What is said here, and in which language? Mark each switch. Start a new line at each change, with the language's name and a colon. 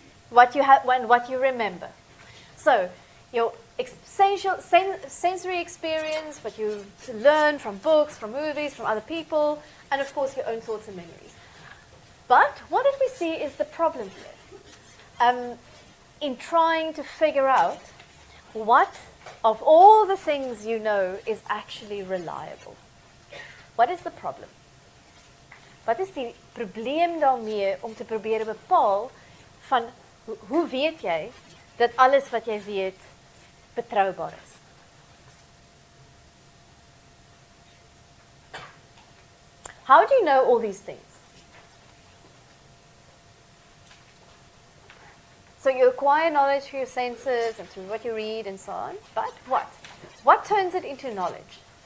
English: What you have, what you remember. So, your sensory experience, what you learn from books, from movies, from other people, and of course your own thoughts and memories. But what did we see is the problem here? In trying to figure out what of all the things you know is actually reliable. What is the problem?
Afrikaans: Wat is die probleem daarmee om te probeer bepaal van hoe weet jy dat alles wat jy weet betroubaar is?
English: How do you know all these things? So you acquire knowledge through your senses and through what you read and so on, but what? What turns it into knowledge?